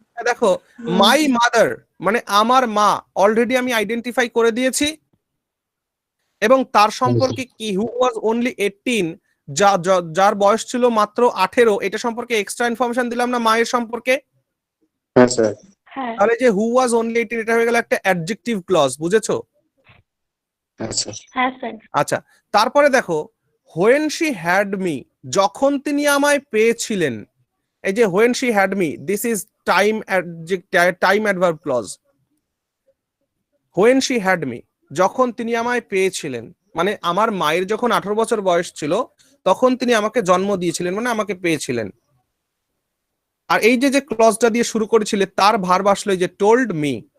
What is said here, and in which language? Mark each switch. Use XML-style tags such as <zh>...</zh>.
<bn>দেখো my mother মানে আমার মা, অলরেডি আমি আইডেন্টিফাই করে দিয়েছি, এবং তার সম্পর্কে কি</bn> <en>who was only 18,</en> <bn>যার বয়স ছিল মাত্র 18, এটা সম্পর্কে এক্সট্রা ইনফরমেশন দিলাম না মায়ের সম্পর্কে? হ্যাঁ স্যার হ্যাঁ তাহলে যে</bn> <en>who was only 18</en> <bn>এটা হয়ে গেল একটা অ্যাডজেক্টিভ ক্লজ, বুঝেছো? হ্যাঁ স্যার হ্যাঁ স্যার। আচ্ছা, তারপরে দেখো</bn> <en>when she had me,</en> <bn>যখন তিনি আমায় পেয়েছিলেন।</bn> <en>এই যে when she had me, this is time adverb clause. when she had me,</en> <bn>যখন তিনি আমায় পেয়েছিলেন, মানে আমার মায়ের যখন 18 বছর বয়স ছিল তখন তিনি আমাকে জন্ম দিয়েছিলেন, মানে আমাকে পেয়েছিলেন। আর এই যে ক্লজটা দিয়ে শুরু করেছিলেন তার ভার্ব আসলো এই যে</bn> <en>told me।</en>